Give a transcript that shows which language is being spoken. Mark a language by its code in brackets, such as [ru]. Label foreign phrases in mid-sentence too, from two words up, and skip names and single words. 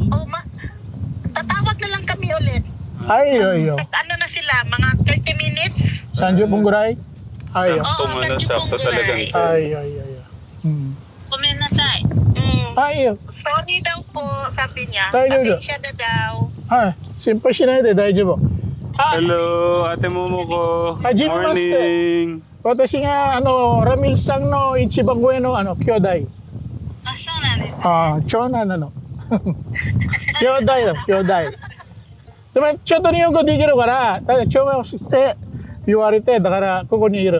[tl] Tatawag na lang kami ulit. Ay. Ano na sila, mga 30 minutes? Sanjo Pungguray? Ay. Sakto mo na, sakto talagang. Ay. Kumenasay. Ay. Sorry daw po, sabi niya. Tayo. Pasensya na daw. [ja] 心配しないで大丈夫. [tl] Hello, Ate Momoko. [ja] Hajimemashite. Morning. 私がRamilさんの一番上の兄弟. あ、そうなんです。長男なの。兄弟だ、兄弟。でもちょっと日本語できるから、だから調和をして言われて、だからここにいる。